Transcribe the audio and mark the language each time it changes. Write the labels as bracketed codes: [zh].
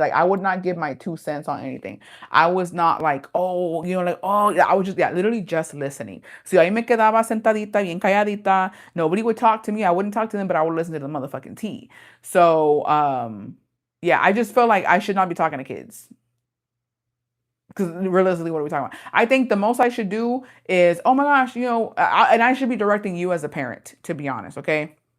[en] Like I would not give my 2 cents on anything. I was not like, oh, like, oh, yeah. I was just, yeah, literally just listening. [es] So ahí me quedaba sentadita, bien calladita. [en] Nobody would talk to me. I wouldn't talk to them, but I would listen to the motherfucking tea. So, yeah, I just felt like I should not be talking to kids. Because realistically, what are we talking about? I think the most I should do is, oh my gosh, and I should be directing you as a parent, to be honest, okay?